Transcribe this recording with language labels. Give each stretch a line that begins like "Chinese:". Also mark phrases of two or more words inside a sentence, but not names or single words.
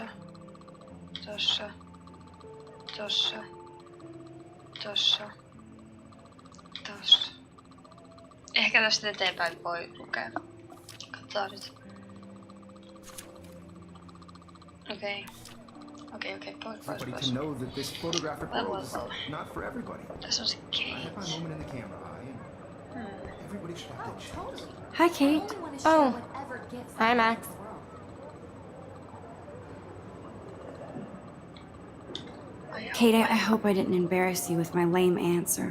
Finnish: Tossa. Tossa. Tossa. Tossa. Ehkä tästä eteenpäin voi lukea. Katsotaan nyt. Okei. Pois.
English: Everybody can know that this photographic world is not for everybody.
Finnish: Tässä on se
English: I have Kate. my moment in the camera eye, and everybody should have their chance. Hi, Kate. Oh. Hi, Max. Kate, I hope I didn't embarrass you with my lame answer.